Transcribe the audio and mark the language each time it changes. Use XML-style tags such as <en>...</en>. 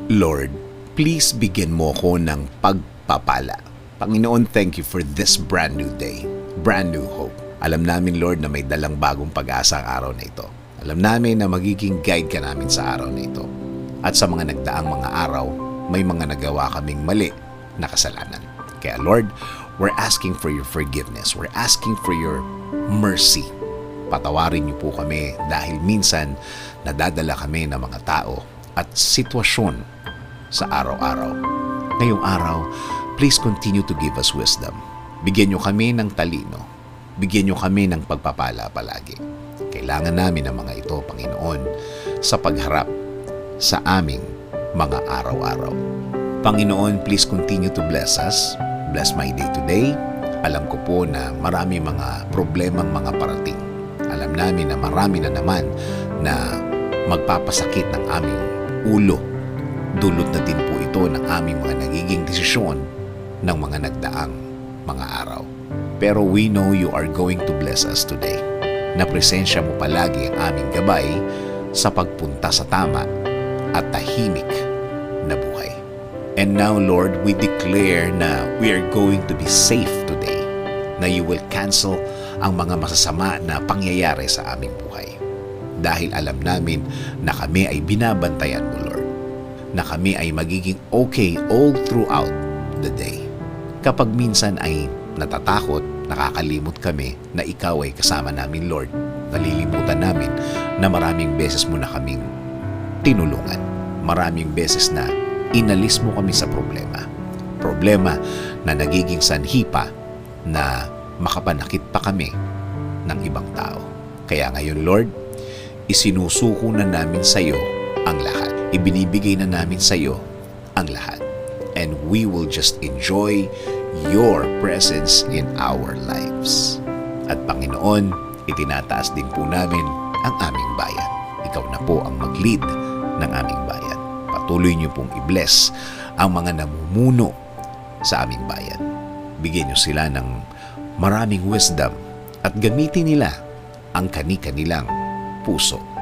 <tl>Lord, please bigyan mo ko ng pagpapala.</tl> <en>Panginoon, thank you for this brand new day, brand new hope.</en> <tl>Alam namin, Lord, na may dalang bagong pag-asa ang araw na ito. Alam namin na magiging guide ka namin sa araw na ito. At sa mga nagdaang mga araw, may mga nagawa kaming mali na kasalanan.</tl> <en>Kaya Lord, we're asking for your forgiveness. We're asking for your mercy.</en> <tl>Patawarin niyo po kami dahil minsan nadadala kami ng mga tao at sitwasyon sa araw-araw. Ngayong araw,</tl> <en>please continue to give us wisdom.</en> <tl>Bigyan niyo kami ng talino. Bigyan niyo kami ng pagpapala palagi. Kailangan namin ng mga ito, Panginoon, sa pagharap sa aming mga araw-araw.</tl> <en>Panginoon, please continue to bless us. Bless my day today.</en> <tl>Alam ko po na marami mga problemang mga parating. Alam namin na marami na naman na magpapasakit ng aming ulo. Dulot na din po ito ng aming mga nagiging desisyon ng mga nagdaang mga araw.</tl> <en>Pero we know you are going to bless us today.</en> <tl>Na presensya mo palagi ang aming gabay sa pagpunta sa tama at tahimik na buhay.</tl> <en>And now, Lord, we declare na we are going to be safe today.</en> <tl>Na</tl> <en>you will cancel</en> <tl>ang mga masasama na pangyayari sa aming buhay. Dahil alam namin na kami ay binabantayan mo, Lord. Na kami ay magiging okay</tl> <en>all throughout the day.</en> <tl>Kapag minsan ay natatakot, nakakalimot kami na ikaw ay kasama namin, Lord. Nalilimutan namin na maraming beses mo na kaming tinulungan. Maraming beses na inalis mo kami sa problema. Problema na nagiging sanhi pa na makapanakit pa kami ng ibang tao. Kaya ngayon, Lord, isinusuko na namin sa iyo ang lahat. Ibinibigay na namin sa iyo ang lahat.</tl> <en>And we will just enjoy your presence in our lives.</en> <tl>At Panginoon, itinataas din po namin ang aming bayan. Ikaw na po ang mag-lead ng aming bayan. Patuloy niyo pong i-bless ang mga namumuno sa aming bayan. Bigyan niyo sila ng maraming wisdom at gamitin nila ang kani-kanilang puso.</tl>